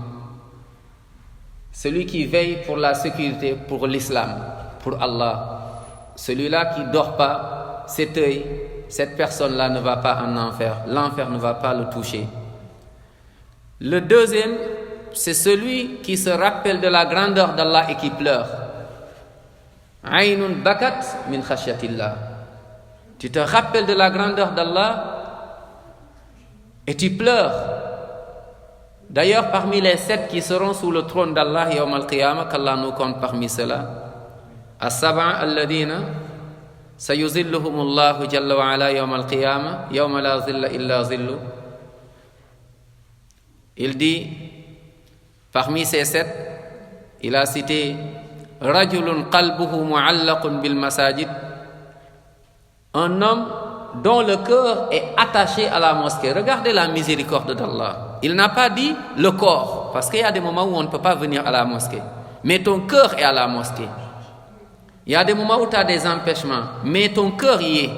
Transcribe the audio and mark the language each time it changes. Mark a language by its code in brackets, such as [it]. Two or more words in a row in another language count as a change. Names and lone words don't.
[fr] Celui qui veille pour la sécurité, pour l'islam, pour Allah. Celui-là qui ne dort pas, cet œil, cette personne-là ne va pas en enfer. L'enfer ne va pas le toucher. Le deuxième, c'est celui qui se rappelle de la grandeur d'Allah et qui pleure. [ar] عين بكت من خشية الله. [fr] Tu te rappelles de la grandeur d'Allah et tu pleures. D'ailleurs, parmi les 7 qui seront sous le trône d'Allah [ar] يوم القيامة, [fr] qu'Allah nous compte parmi ceux-là, [ar] السبعة الذين يظلهم الله جل وعلا يوم القيامة يوم لا ظل إلا ظله. [fr] Il dit, parmi ces 7, il a cité [ar] رجل قلبه معلق بالمساجد, [fr] un homme dont le cœur est attaché à la mosquée. Regardez la miséricorde d'Allah. Il n'a pas dit le corps, parce qu'il y a des moments où on ne peut pas venir à la mosquée. Mais ton cœur est à la mosquée. Il y a des moments où tu as des empêchements, mais ton cœur y est.